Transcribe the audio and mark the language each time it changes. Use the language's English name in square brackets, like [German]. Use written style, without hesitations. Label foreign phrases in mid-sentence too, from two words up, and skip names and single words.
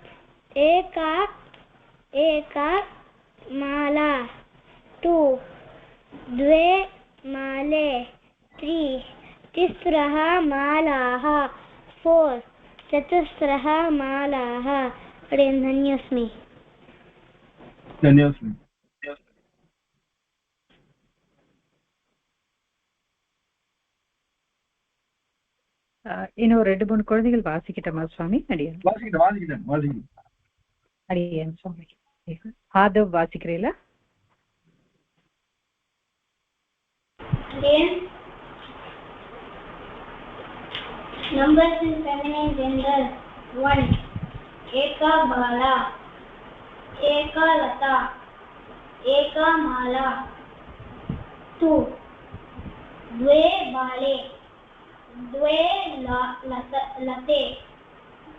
[Sanskrit] एका माला 2 द्वे माले 3 तिस्रः मालाः 4 चतुस्रः मालाः धन्योस्मि धन्योस्मि [Tamil] இன்னும் 2-3 குழந்தைகள் வாசிக்கிட்டமா சுவாமி அடியன் வாசிக்கிட்டேன் அடியன் சுவாமி ஆதவ் வாசிக்கிறீல [English] Numbers in feminine gender. [Sanskrit] 1 एका बाला एका लता एका माला 2 द्वे बाले द्वे लते